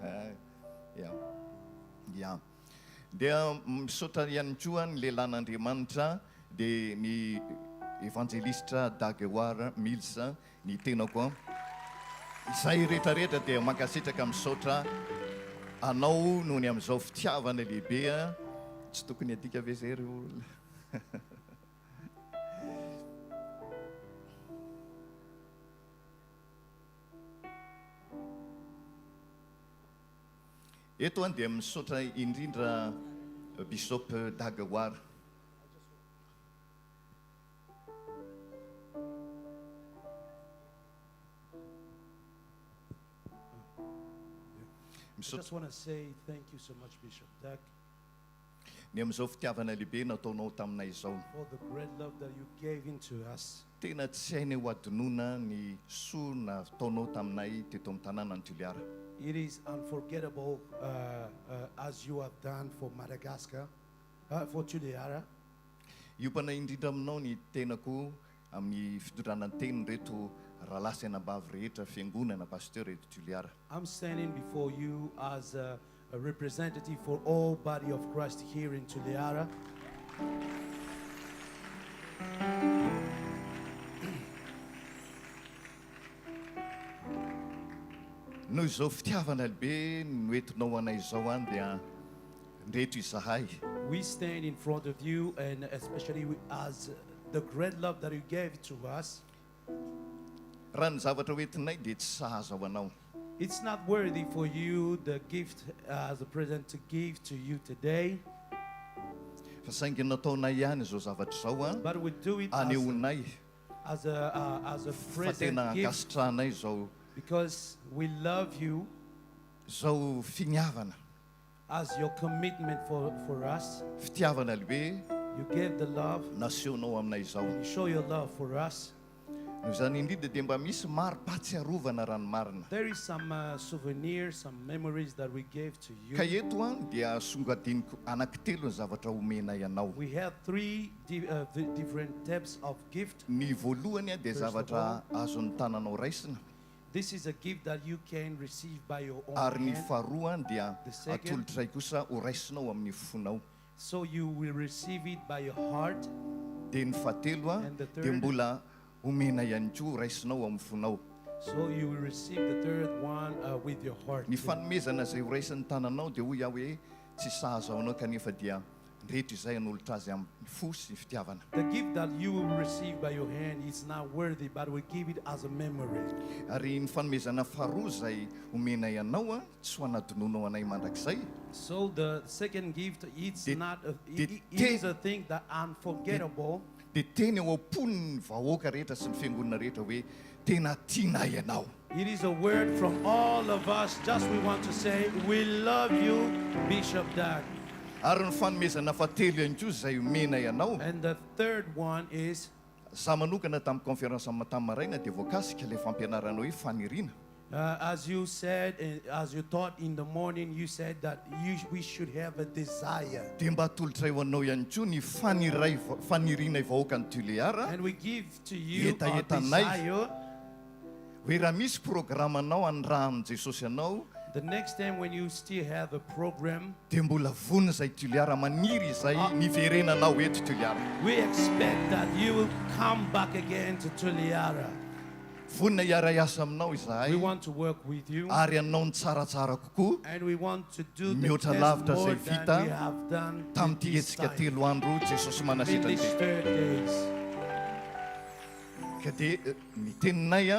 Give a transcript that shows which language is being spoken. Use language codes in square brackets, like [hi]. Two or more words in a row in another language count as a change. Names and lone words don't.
[mg] dia misaotra ihany koa ny lehilahin'Andriamanitra dia ny Evanjelista Dag Heward-Mills ny tenako izay rehetrarehetra dia mankasitraka misaotra anao noho ny amin'izao fitiavana lehibe tsy tokony adika ve zay ry olona. Eto dia misaotra indrindra Bishop Dag Heward. [en] I just want to say thank you so much, Bishop Dag, [mg] Ny amin'izao fitiavana lehibe nataonao taminay izao. [en] for the great love that you gave into us. [mg] Tena tsy hainay ho adinoina ny soa nataonao taminay teto amin'ny tanànan'ny Toliara. [en] It is unforgettable as you have done for Madagascar, for Toliara. [mg] Io pana indrindra aminao ny tenako amin'ny fitondranany teny reto rahalahy sy anabavy rehetra fiangonana pasteur eto Toliara. [en] I'm standing before you as a representative for all body of Christ here in Toliara. [mg] Noho izao fitiavana lehibe noentinao anay izao any dia ndreto izahay. [en] We stand in front of you, and especially as the great love that you gave to us. [mg] Raha ny zavatra hoentinay dia tsy sahaza ho anao. [en] It's not worthy for you the gift as a present to give to you today, [mg] Fa saingy nataonay ihany izao zavatra izao [en] but we do it [mg] anehonay [en] as a [mg] fa [en] present [mg] tena [en] gift [mg] ankasitranay izao [en] because we love you, [mg] izao finiavana [en] as your commitment for us. [mg] fitiavana lehibe [en] You gave the love, [mg] nasehonao aminay izao. [en] you show your love for us. [mg] noho izany indrindra dia mba misy mari-pahatsiarovana ranomarina. [en] There is some souvenirs, some memories that we gave to [mg] Ka [en] you. [mg] eto dia songadiniko anankitelo ny zavatra omena ianao. [en] We have three different types of gift. [mg] Ny voalohany dia [en] First of [mg] zavatra azon'ny tananao raisina, [en] This is a gift that you can receive by your own [mg] ary ny [en] hand. [mg] faharoa dia [en] The second- [mg] atolotra iray kosa ho raisinao amin'ny fonao. [en] So you will receive it by your heart. [mg] Dia ny fahatelo [en] And the third- [mg] dia mbola omena ihany koa raisinao amin'ny fonao. [en] So you will receive the third one with your heart. [mg] Ny fanomezana izay ho raisin'ny tananao dia hoy aho hoe tsy sahaza anao kanefa dia rehetra izay anolotra azy amin'ny fo sy fitiavana. [en] The gift that you will receive by your hand is not worthy, but we give it as a memory. [mg] Ary ny fanomezana faharoa izay omena ianao tsy ho anadinonao anay mandrakizay. [en] So the second gift, it's Did- not. did It they- is a thing that unforgettable. [mg] Dia teny ao am-pon'ny vahoaka rehetra sy ny fiangonana rehetra hoe tena tianay ianao. [en] It is a word from all of us. Just we want to say, we love you, Bishop Dag. [mg] Ary ny fanomezana fahatelo ihany koa izay omena ianao. [en] And the third one is, [mg] Za manokana tamin'ny conférence tamin'ny maraina dia voakasika ilay fampianarana hoe faniriana. [en] as you said, as you taught in the morning, you said that we should have a desire. [mg] Dia mba atolotra eo anao ihany koa ny faniriana vahoaka ny Toliara [en] And we give to you a [mg] Eta-etanay. [en] desire. [mg] hoe raha misy programanao andrahan'i Jesosy anao [en] The next time when you still have a program, [mg] dia mbola vonina izay Toliara maniry izay niverenanao eto Toliara. [en] we expect that you will come back again to Toliara. [mg] Vonina hiara iasa aminao [en] We [mg] izahay [en] want to work with you, [mg] ary anao ny tsaratsara kokoa [en] and we want to do the [mg] Mihoatra [en] best [mg] lavitra [en] more [mg] izay [en] than [mg] vita [en] we have done [mg] tamin'ity [en] this [mg] hetsika [en] time, [mg] telo andro Jesosy [en] in [mg] manasitrany [en] these [mg] teny. [en] 3 days. [mg] Ka dia ny teninay